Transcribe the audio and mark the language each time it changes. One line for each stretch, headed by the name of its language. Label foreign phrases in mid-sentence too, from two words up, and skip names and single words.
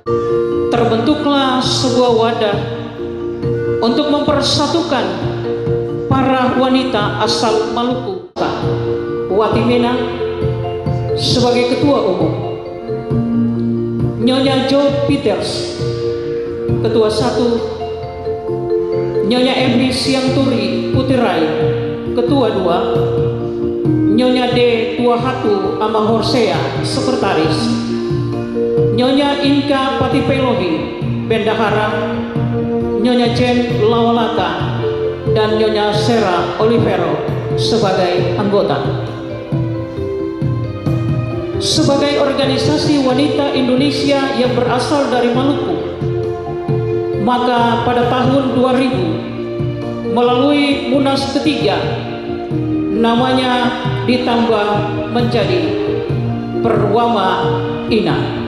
Indonesian: Terbentuklah sebuah wadah untuk mempersatukan para wanita asal Maluku. Watimena sebagai ketua umum, Nyonya Jo Peters, Ketua 1, Nyonya Emri Siangturi Putirai, Ketua 2, Nyonya D. Tuahatu Amahorsea, Sekretaris, Nyonya Inka Patipelohi, Bendahara, Nyonya Jen Lawalata, dan Nyonya Sera Olivero sebagai anggota. Sebagai organisasi wanita Indonesia yang berasal dari Maluku, maka pada tahun 2000 melalui Munas ketiga namanya ditambah menjadi Perwama Ina.